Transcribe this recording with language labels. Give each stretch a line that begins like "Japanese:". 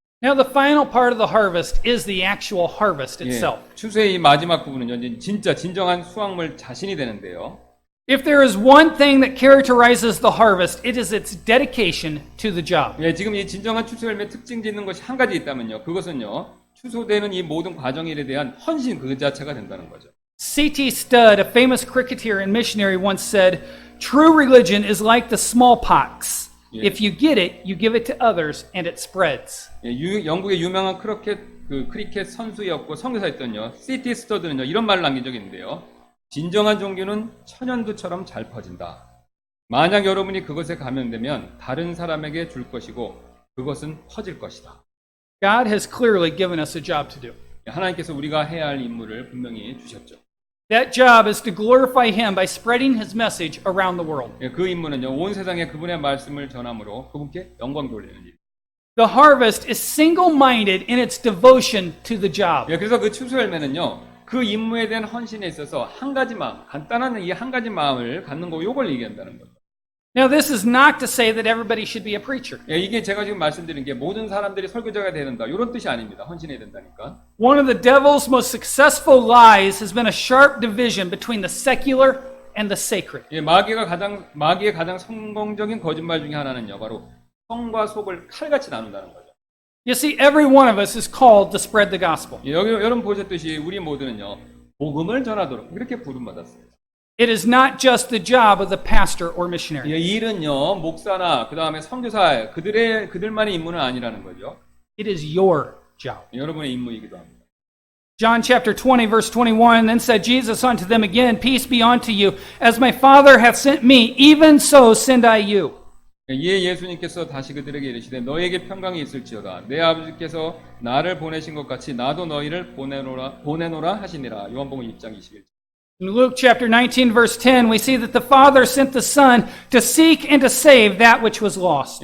English: Now the final part of the harvest is the actual harvest itself.
Korean: 예, 추수의 이 마지막 부분은요, 이제 진짜 진정한 수확물 자신이 되는데요.
English: If there is one thing that characterizes the harvest, it is its dedication to the job.
Korean: 예, 지금 이 진정한 추수 열매 특징 짓는 것이 한 가지 있다면요, 그것은요, 추수되는 이 모든 과정에 대한 헌신 그 자체가 된다는 거죠.
English: C.T. Studd, a famous cricketer and missionary, once said, "True religion is like the smallpox. If you get it, you give it to others, and it spreads."
Korean: 예, 영국의 유명한 크리켓 선수였고 선교사였던요, C.T. 스터드는요, 이런 말을 남긴 적이 있는데요. 진정한 종교는 천연두처럼 잘 퍼진다. 만약 여러분이 그것에 감염되면 다른 사람에게 줄 것이고 그것은 퍼질 것이다.
English: God has clearly given us a job to do.
Korean: 하나님께서 우리가 해야 할 임무를 분명히 주셨죠.
English: That job is to glorify Him by spreading His message around the world.
Korean: 예, 그 임무는요, 온 세상에 그분의 말씀을 전함으로 그분께 영광 돌리는 일.
English: The harvest is single-minded in its devotion to the job.
Korean: 예, 그래서 그 추수 열매는요, 그 임무에 대한 헌신에 있어서 한 가지 마음, 간단한 이 한 가지 마음을 갖는 거, 요걸 얘기한다는 거죠.
English: Now, this is not to say that everybody should be a preacher.
Korean: 예, 이게 제가 지금 말씀드린 게 모든 사람들이 설교자가 돼야 된다, 이런 뜻이 아닙니다. 헌신해야 된다니까.
English: One of the devil's most successful lies has been a sharp division between the secular and the sacred.
Korean: 예, 마귀의 가장 성공적인 거짓말 중에 하나는요, 바로 성과 속을 칼같이 나눈다는 거죠.
English: You see, every one of us is called to spread the gospel.
Korean: 예, 여러분 보셨듯이 우리 모두는요, 복음을 전하도록 이렇게 부름받았습니다.
English: It is not just the job of the pastor or missionary.
Korean: 예, 이 일은요, 목사나 그 다음에 선교사 그들만의 임무는 아니라는 거죠.
English: It is your job.
Korean: 여러분의 임무이기도 합니다.
English: John chapter 20, verse 21, then said Jesus unto them again, Peace be unto you. As my Father hath sent me, even so send I you.
Korean: 이에 예수님께서 다시 그들에게 이르시되 너에게 평강이 있을지어다. 내 아버지께서 나를 보내신 것 같이 나도 너희를 보내노라 하시니라. 요한복음 6장 21절.
English: In Luke chapter 19, verse 10, we see that the Father sent the Son to seek and to save that which was lost.